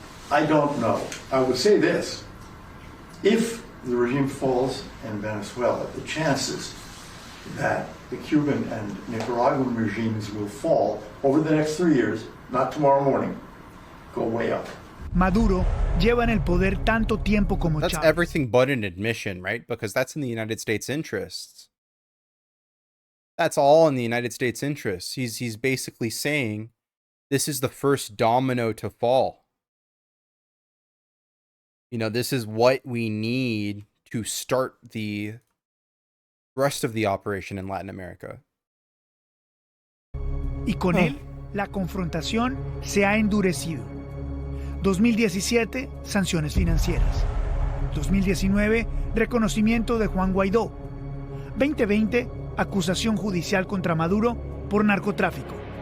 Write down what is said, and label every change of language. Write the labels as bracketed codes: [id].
[en] I don't know. I would say this. If the regime falls in Venezuela, the chances that the Cuban and Nicaraguan regimes will fall over the next 3 years, not tomorrow morning, go way up. [es] Maduro lleva en el poder tanto tiempo como [en] That's [es] Chávez. [en] everything but an admission, right? Because that's in the United States' interests. That's all in the United States' interests. He's basically saying this is the first domino to fall. You know, this is what we need to start the rest of the operation in Latin America. [es] Y con él, la confrontación se ha endurecido. 2017, sanciones financieras. 2019, reconocimiento de Juan Guaidó. 2020, acusación judicial contra Maduro por narcotráfico.